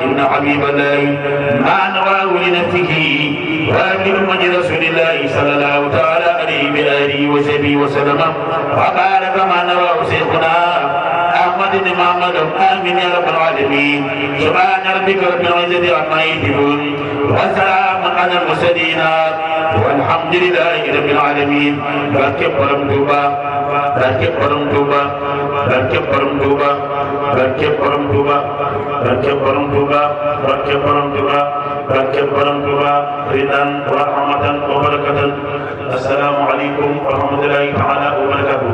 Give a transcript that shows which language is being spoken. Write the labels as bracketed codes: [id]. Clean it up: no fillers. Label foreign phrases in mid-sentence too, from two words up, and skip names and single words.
[ar] بن حبيب الله مع نواه لنفسه وأمر أمة رسول الله صلى الله تعالى عليه بآله وصحبه وسلم وقال كما نواه شيخنا أحمد بن محمد آمين يا رب العالمين سبحان ربك رب العزة عما يصفون وسلام على المرسلين والحمد لله رب العالمين. [wo] barke borom Tuuba barke borom Tuuba barke borom Tuuba barke borom Tuuba barke borom Tuuba barke borom Tuuba barke borom Tuuba [ar] رضا ورحمة وبركة. السلام عليكم ورحمة الله تعالى وبركاته.